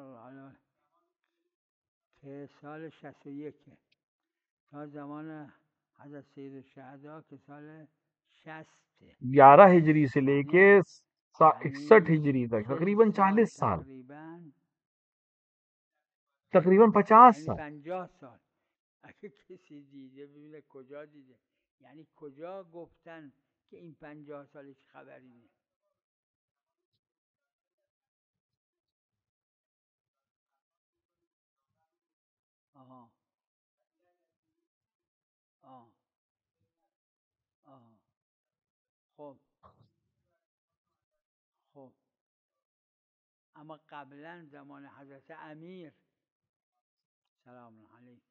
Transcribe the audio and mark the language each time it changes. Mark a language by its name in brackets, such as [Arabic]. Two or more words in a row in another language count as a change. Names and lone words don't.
[Persian] سال 61 تا زمان حضرت سید الشہداء کے سال 60 [Urdu] 11 ہجری سے لے کے 61 ہجری تک تقریباً 40 سال، تقریباً 50 سال. 50 سال. [Persian] اگه کسی دیده ببینه کجا دیده، یعنی کجا گفتن که این 50 سالش خبری نیست. آها خب اما قبلا زمان حضرت امیر سلام علیه